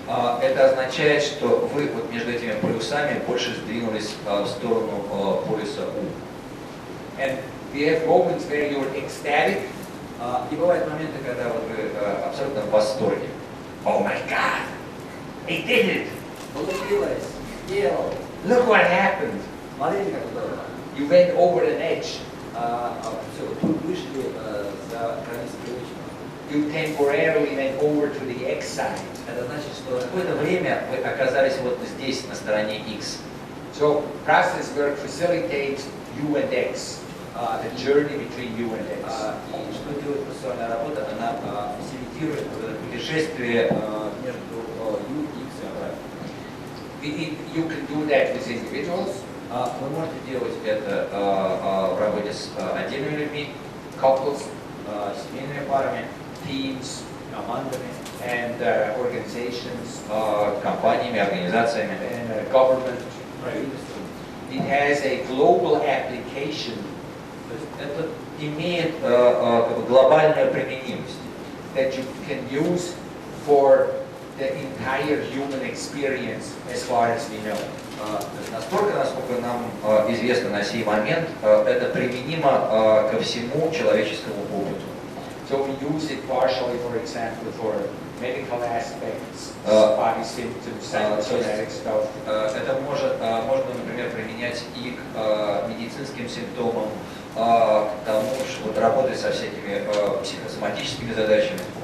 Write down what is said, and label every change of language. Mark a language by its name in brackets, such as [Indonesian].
[Russian] Это означает, что вы вот между этими полюсами больше сдвинулись в сторону полюса У. [English] And we have moments where you're ecstatic. [Russian] И бывают моменты, когда вот вы абсолютно в восторге. [English] Oh my God, he did it! [Russian] Получилось, сделал, [English] Look what happened. [Russian] смотрите, как здорово. [English] You went over an edge. [Russian] Все, тут вышли за границы привычного. [English] You temporarily went over to the X side. [Russian] Это значит, что на какое-то время вы оказались вот здесь, на стороне X. [English] So process work facilitates U and X, the journey between U and X. [Russian] И что делает процессуальная работа? Она фасилитирует путешествие между U и X и обратно. [English] You can do that with individuals, [Russian] Вы можете делать это в работе с отдельными людьми, [English] couples, [Russian] семейными парами, [English] teams, [Russian] командами, [English] and organizations, [Russian] компаниями, организациями, [English] and government. [Russian] правительством. [English] It has a global application [Russian] То есть это имеет как бы глобальную применимость, [English] that you can use for the entire human experience as far as we know. [Russian] То есть настолько, насколько нам известно на сей момент, это применимо ко всему человеческому опыту. [English] So we use it partially, for example, for medical aspects, body symptoms, psychosomatic stuff. [Russian] Это можно, например, применять и к медицинским симптомам, к тому, что вот работать со всякими психосоматическими задачами.